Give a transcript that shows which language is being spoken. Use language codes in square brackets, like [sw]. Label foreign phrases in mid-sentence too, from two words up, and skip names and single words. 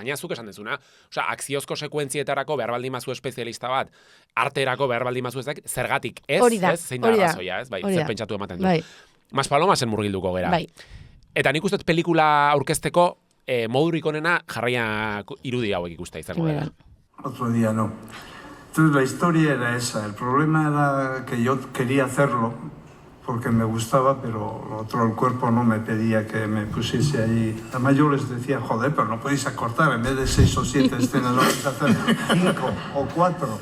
[eu] Gainera zuk esan dezuna, akziozko sekuentzietarako behar baldin mazu espezialista bat, arterako behar baldin mazu ezak, zergatik, ez? Zein da arrazoia, ez? Bai, zer pentsatu ematen du. Maspalomasen murgilduko gera. Bai. Eta nik uste pelikula aurkezteko modurik onena jarraia irudi hauek ikustea izango dela. [es] Otro día no. Entonces la historia era esa. El problema era que yo quería hacerlo porque me gustaba, pero el cuerpo no me pedía que me pusiese allí. Además yo les decía, joder, pero no podéis acortar, en vez de 6 o 7 escenas, lo vais a hacer 5 o 4.